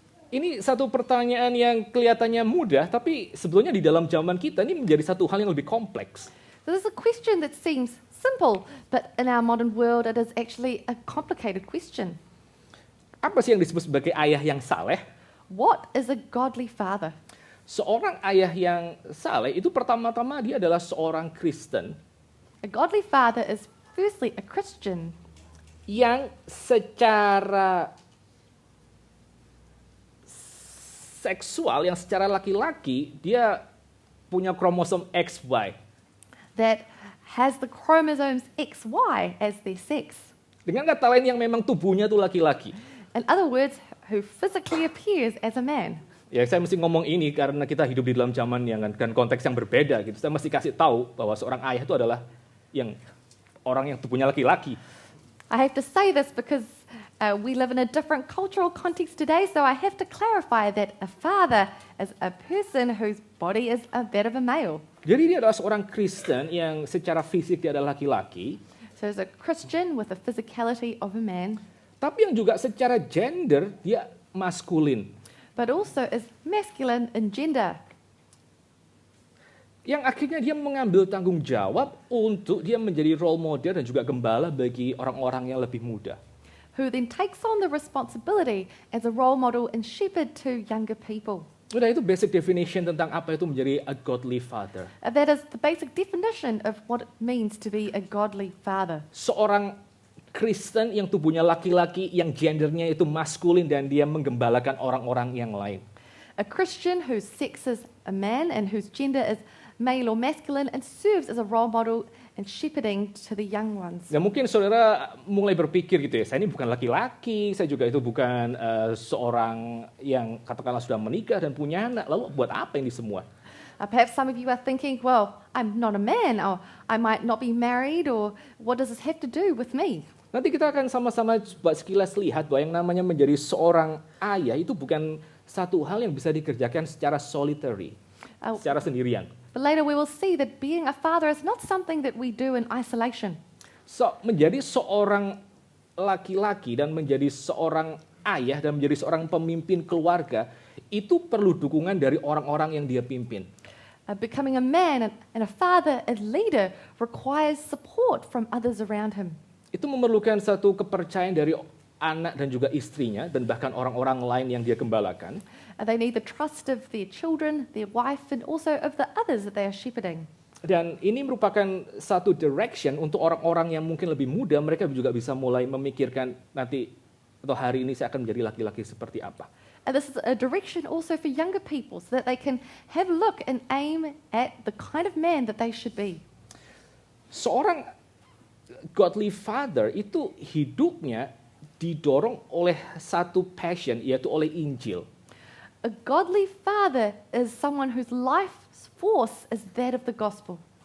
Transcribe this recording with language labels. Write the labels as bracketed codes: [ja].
[id] Ini satu pertanyaan yang kelihatannya mudah, tapi sebetulnya di dalam zaman kita ini menjadi satu hal yang lebih kompleks. [en] So this is a question that seems simple, but in our modern world, it is actually a complicated question. [id] Apa sih yang disebut sebagai ayah yang saleh? [en] What is a godly father? [id] Seorang ayah yang saleh itu pertama-tama dia adalah seorang Kristen. [en] A godly father is firstly a Christian [id] yang secara seksual, yang secara laki-laki, dia punya kromosom XY. [en] that has the chromosomes XY as their sex. [id] Dengan kata lain yang memang tubuhnya tuh laki-laki. [en] In other words, who physically appears as a man. [id] Ya, saya mesti ngomong ini karena kita hidup di dalam zaman yang dan konteks yang berbeda gitu. Saya mesti kasih tahu bahwa seorang ayah itu adalah orang yang tubuhnya laki-laki. [en] I have to say this because We live in a different cultural context today, so I have to clarify that a father is a person whose body is that of a male. [id] Jadi dia adalah seorang Kristen yang secara fisik dia adalah laki-laki, [en] So he's a Christian with the physicality of a man, [id] tapi yang juga secara gender dia maskulin. [en] but also is masculine in gender. [id] Yang akhirnya dia mengambil tanggung jawab untuk dia menjadi role model dan juga gembala bagi orang-orang yang lebih muda. [en] Who then takes on the responsibility as a role model and shepherd to younger people. [id] Udah, itu [en] basic definition [id] tentang apa itu menjadi [en] a godly father. That is the basic definition of what it means to be a godly father. [id] Seorang Kristen yang tubuhnya laki-laki, yang gendernya itu maskulin dan dia menggembalakan orang-orang yang lain. [en] A Christian whose sex is a man and whose gender is male or masculine and serves as a role model and shepherding to the young ones. [id] Ya mungkin saudara mulai berpikir gitu ya, saya ini bukan laki-laki, saya juga itu bukan seorang yang katakanlah sudah menikah dan punya anak, lalu buat apa ini semua? [en] Perhaps some of you are thinking, well, I'm not a man, or I might not be married, or what does this have to do with me? [id] Nanti kita akan sama-sama coba sekilas lihat bahwa yang namanya menjadi seorang ayah itu bukan satu hal yang bisa dikerjakan secara solitary, secara sendirian. [en] But later we will see that being a father is not something that we do in isolation. [id] So, menjadi seorang laki-laki dan menjadi seorang ayah dan menjadi seorang pemimpin keluarga itu perlu dukungan dari orang-orang yang dia pimpin. [en] Becoming a man and a father and leader requires support from others around him. [id] Itu memerlukan satu kepercayaan dari anak dan juga istrinya dan bahkan orang-orang lain yang dia gembalakan. [en] They need the trust of their children, their wife, and also of the others that they are shepherding. [id] Dan ini merupakan satu direction untuk orang-orang yang mungkin lebih muda, mereka juga bisa mulai memikirkan nanti atau hari ini saya akan menjadi laki-laki seperti apa. [en] And this is a direction also for younger people so that they can have a look and aim at the kind of man that they should be. [id] Seorang [en] godly father [id] itu hidupnya didorong oleh satu passion, yaitu oleh Injil. [en] A godly father is someone whose life's force is that of the gospel.